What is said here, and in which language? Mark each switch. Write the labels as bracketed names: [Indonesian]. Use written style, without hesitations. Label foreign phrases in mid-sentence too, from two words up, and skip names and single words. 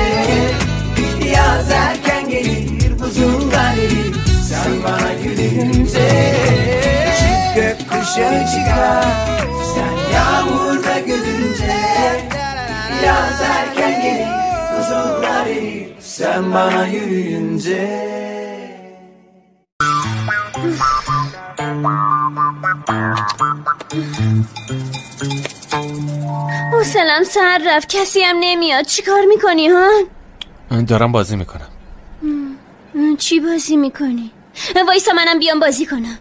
[Turkish] Yaz erken gelir buzullar erir sen bana yürüyünce. Çift gökkuşağı çıkar sen yağmurda gülünce. Yaz erken gelir buzullar erir sen bana yürüyünce. [Persian] حوصله‌ام سر رفت کسی هم نمیاد. چی کار میکنی ها؟ دارم بازی میکنم. چی بازی میکنی؟ وایسا منم بیام بازی کنم.